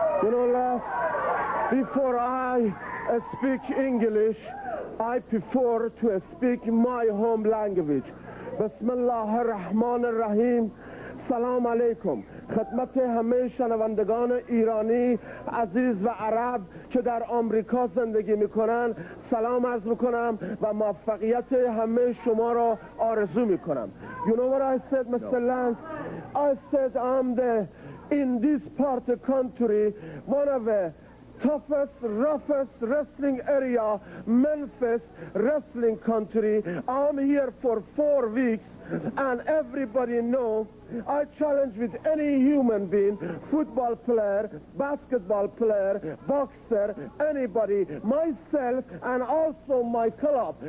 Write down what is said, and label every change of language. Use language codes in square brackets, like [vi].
[en] You know, lads, before I speak English, I prefer to speak my home language. [ar] Bismillah ar-Rahman ar-Rahim. [fa] سلام علیکم خدمت همه شنوندگان ایرانی عزیز و عرب که در آمریکا زندگی میکنن سلام عرض میکنم و موفقیت همه شما را آرزو میکنم. [en] You know what I said, Mr. Lance? I said in this part of the country, one of the toughest, roughest wrestling area, Memphis wrestling country. I'm here for 4 weeks, and everybody knows I challenge with any human being, football player, basketball player, boxer, anybody, myself, and also my club.